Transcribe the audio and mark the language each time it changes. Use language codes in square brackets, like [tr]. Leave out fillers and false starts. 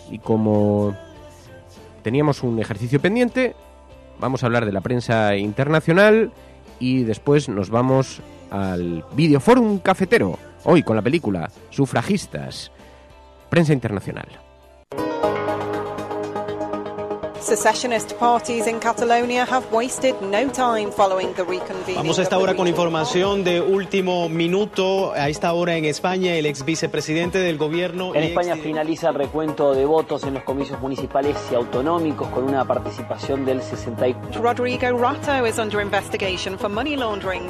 [es] Y como teníamos un ejercicio pendiente, vamos a hablar de la prensa internacional y después nos vamos al Videoforum Cafetero. Hoy con la película Sufragistas, prensa internacional. [en] Secessionist parties in Catalonia have wasted no time following the reconvening. [es] Vamos a esta hora con información de último minuto. A esta hora en España, el ex vicepresidente del gobierno... En España finaliza el recuento de votos en los comicios municipales y autonómicos con una participación del 64%. [en] Rodrigo Rato is under investigation for money laundering.